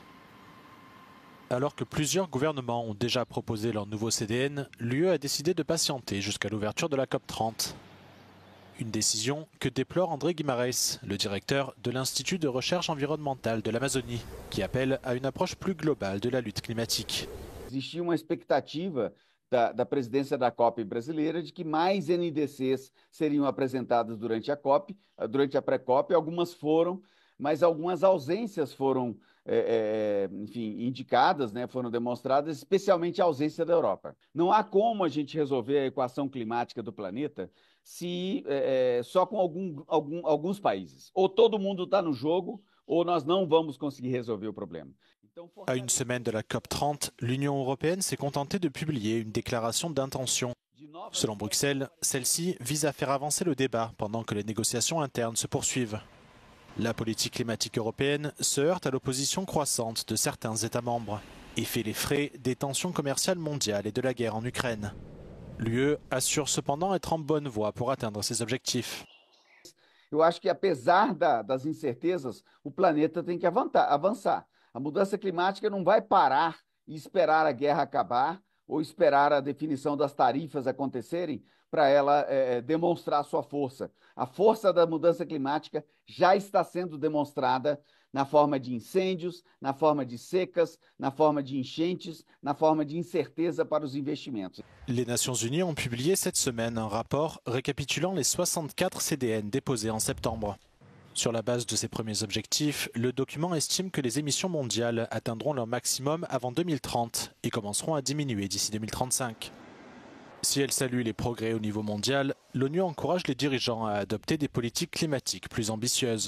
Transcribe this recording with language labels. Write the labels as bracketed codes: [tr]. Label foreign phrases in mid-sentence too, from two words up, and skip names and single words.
[fr] Alors que plusieurs gouvernements ont déjà proposé leur nouveau CDN, l'UE a décidé de patienter jusqu'à l'ouverture de la COP30. Une décision que déplore André Guimarães, le directeur de l'Institut de recherche environnementale de l'Amazonie, qui appelle à une approche plus globale de la lutte climatique. [pt] Existia uma expectativa da presidência da COP brasileira de que mais NDCs seriam apresentadas durante a pré-COP. Algumas foram, mas algumas ausências foram indicadas, foram demonstradas, especialmente a ausência da Europa. Não há como a gente resolver a equação climática do planeta só com alguns países. Ou todo mundo está no jogo, ou nós não vamos conseguir resolver o problema. [fr] À une semaine de la COP30, l'Union européenne s'est contentée de publier une déclaration d'intention. Selon Bruxelles, celle-ci vise à faire avancer le débat pendant que les négociations internes se poursuivent. La politique climatique européenne se heurte à l'opposition croissante de certains États membres et fait les frais des tensions commerciales mondiales et de la guerre en Ukraine. L'UE assure cependant être en bonne voie pour atteindre ses objectifs. [pt] Eu acho que apesar das incertezas, o planeta tem que avançar. A mudança climática não vai parar e esperar a guerra acabar ou esperar a definição das tarifas acontecerem para ela demonstrar sua força. A força da mudança climática já está sendo demonstrada na forma de incêndios, na forma de secas, na forma de enchentes, na forma de incerteza para os investimentos. [fr] Les Nations Unies ont publié cette semaine un rapport récapitulant les 64 CDN déposés en septembre. Sur la base de ces premiers objectifs, le document estime que les émissions mondiales atteindront leur maximum avant 2030 et commenceront à diminuer d'ici 2035. Si elle salue les progrès au niveau mondial, l'ONU encourage les dirigeants à adopter des politiques climatiques plus ambitieuses.